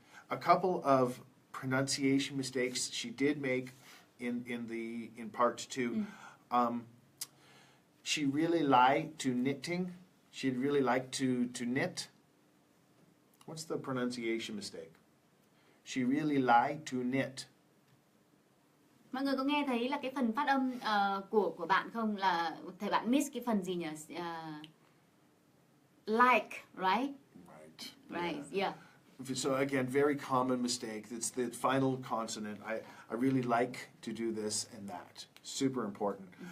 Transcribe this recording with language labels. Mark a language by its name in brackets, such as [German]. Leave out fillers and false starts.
[English] A couple of pronunciation mistakes she did make in part 2. She really liked to knitting. She'd really like to knit. What's the pronunciation mistake? She really liked to knit. [Vietnamese] Mọi người có nghe thấy là cái phần phát âm của bạn không? Là thầy bạn miss cái phần gì nhỉ? [English] Like, right? Right, yeah. So again, very common mistake. It's the final consonant. I really like to do this and that. Super important.